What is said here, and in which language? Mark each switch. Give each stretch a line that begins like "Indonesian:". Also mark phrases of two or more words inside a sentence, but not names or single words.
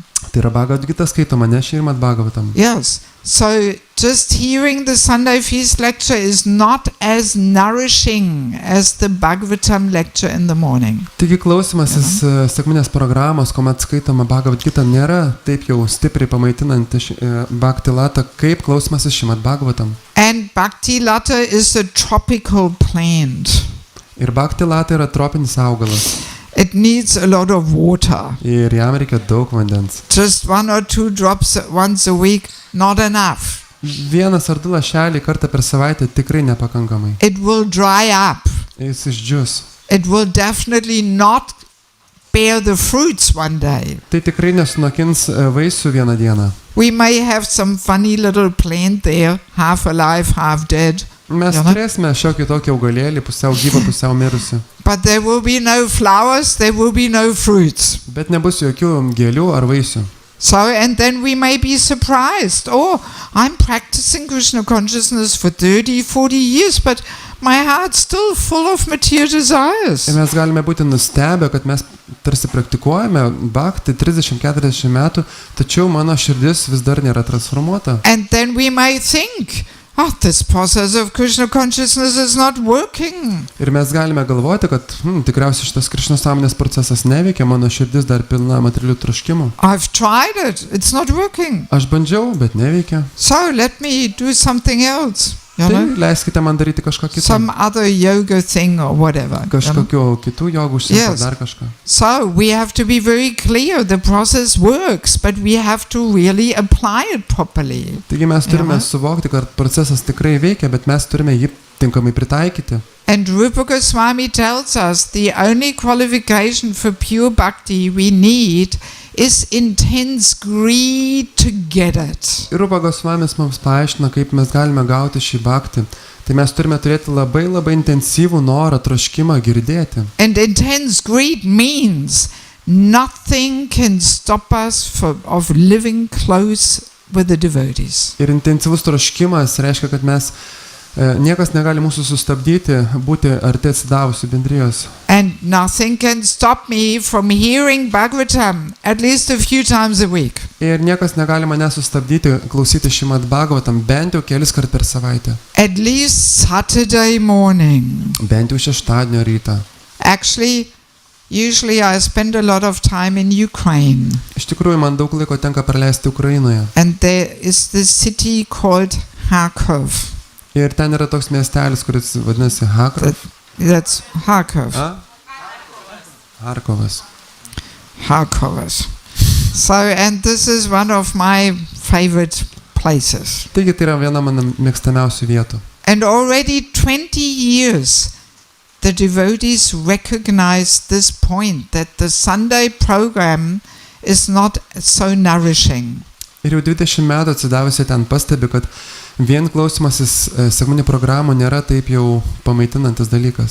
Lithuanian: Tai yra Bhagavad Gita skaitoma, ne Šrimad Bhagavatam.
English: Yes. So just hearing the Sunday feast lecture is not as nourishing as the Bhagavatam lecture in the morning.
Lithuanian: Taigi klausymasis sekmanės programos, kuomet skaitoma Bhagavad Gita, nėra taip jau stipriai pamaitinanti Bhakti Lata, kaip klausymasis Šrimad Bhagavatam.
English: And Bhakti Lata is a tropical plant.
Lithuanian: Ir Bhakti Lata yra tropinis augalas.
English: It needs a lot of water.
Lithuanian: Ir jam reikia daug vandens.
English: Just 1 or 2 drops once a week, not enough.
Lithuanian: Vienas ar du lašeliai kartą per savaitę tikrai nepakankamai.
English: It will dry up.
Lithuanian: Jis išdžius.
English: It will definitely not bear the fruits one day.
Lithuanian: Tai tikrai nesunokins vaisių vieną dieną.
English: We may have some funny little plant there, half alive, half dead.
Lithuanian: Mes turėsime šiokį tokį augalėlį, pusiau gyvą, pusiau mirusi.
English: But there will be no flowers, there will be no fruits.
Lithuanian: Bet nebus jokių gėlių ar vaisių.
English: So, and then we may be surprised. Oh, I'm practicing Krishna consciousness for 30, 40 years, but my heart's still full of material desires.
Lithuanian: Ir mes galime būti nustebę, kad mes tarsi praktikuojame bhakti 30-40 metų, tačiau mano širdis vis dar nėra transformuota.
English: And then we may think, oh, this process of Krishna consciousness is not working.
Lithuanian: Ir mes galime galvoti, kad tikriausiai šitas Krišnos sąmonės procesas neveikia, mano širdis dar pilna materialių troškimų.
English: I've tried it, it's not working.
Lithuanian: Aš bandžiau, bet neveikia.
English: So let me do something else.
Lithuanian: Tai leiskite man daryti kažką kitą.
English: Some other yoga thing or whatever.
Lithuanian: Kažkokiu kitų jogų užsiimti, dar kažką.
English: So we have to be very clear, the process works, but we have to really apply it properly.
Lithuanian: Taigi mes turime suvokti, kad procesas tikrai veikia, bet mes turime jį tinkamai pritaikyti.
English: And Rupa Goswami tells us the only qualification for pure bhakti we need is intense greed to get it.
Lithuanian: Ir Rupa Gosvamis mums paaiškina, kaip mes galime gauti šį bhakti. Tai mes turime turėti labai intensyvų norą, troškimą girdėti.
English: And intense greed means nothing can stop us of living close with the devotees.
Lithuanian: Ir intensyvus troškimas reiškia, kad mes niekas negali mūsų sustabdyti, būti arti atsidavusių bendrijos.
English: And nothing can stop me from hearing Bhagavatam at least a few times a week.
Lithuanian: Ir niekas negali mane sustabdyti klausyti Šrimad Bhagavatam bent jau kelis kart per savaitę.
English: At least Saturday morning.
Lithuanian: Bent jau šeštadienio rytą.
English: Actually, usually I spend a lot of time in Ukraine.
Lithuanian: Iš tikrųjų, man daug laiko tenka praleisti Ukrainoje.
English: And there is this city called Kharkov.
Lithuanian: Ir ten yra toks miestelis, kuris vadinasi Kharkov.
English: That's Kharkov.
Lithuanian: Kharkovas. Kharkovas.
English: So, and this is one of my favorite places.
Lithuanian: Taigi tai yra viena mano mėgstamiausių vietų.
English: And already 20 years the devotees recognize this point that the Sunday program is not so nourishing.
Lithuanian: Ir jau 20 metų atsidavusi ten pastebi, kad vien klausimasis sekminių programų nėra taip jau pamaitinantis dalykas.